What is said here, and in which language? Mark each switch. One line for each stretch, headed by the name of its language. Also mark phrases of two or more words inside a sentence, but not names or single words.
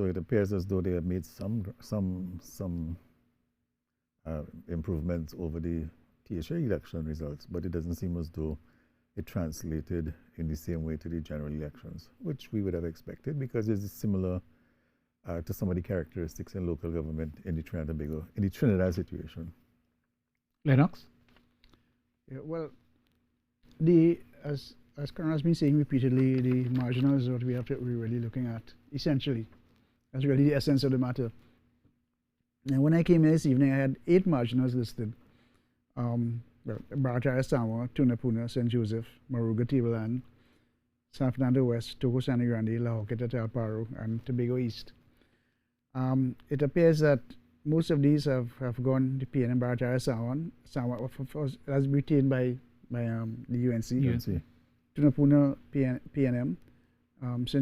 English: It appears as though they have made some improvements over the TSA election results, but it doesn't seem as though it translated in the same way to the general elections, which we would have expected because it's similar to some of the characteristics in local government in the Trinidad situation. Lennox? Yeah, well, as Conrad has been saying repeatedly, the marginal is what we're really looking at, essentially. That's really the essence of the matter. And when I came in this evening, I had 8 marginals listed. Baratoria Samoa, Tunapuna, St. Joseph, Moruga Tableland, San Fernando West, Togo San Grande, La Joqueta, Talparo, and Tobago East. It appears that most of these have gone to PNM. Baratoria Samoa has retained by the UNC. Tunapuna, PNM. St.